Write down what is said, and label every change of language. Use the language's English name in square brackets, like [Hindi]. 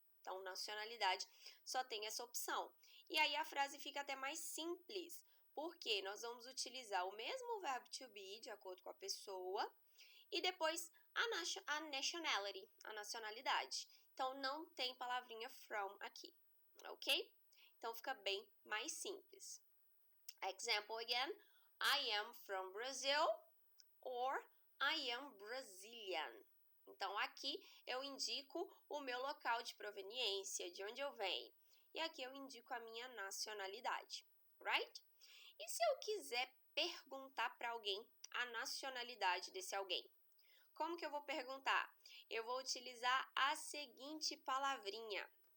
[Portuguese] Então, nacionalidade só tem essa opção. E aí a frase fica até mais simples, porque nós vamos utilizar o mesmo verbo to be, de acordo com a pessoa, e depois a nationality, a nacionalidade. Então, não tem palavrinha from aqui, ok? Então, fica bem mais simples. [English] Example again, I am from Brazil or I am Brazilian. [Portuguese] Então, aqui eu indico o meu local de proveniência, de onde eu venho. E aqui eu indico a minha nacionalidade, right? E se eu quiser perguntar para alguém a nacionalidade desse alguém? Como que eu vou perguntar? Eu vou utilizar a seguinte palavrinha.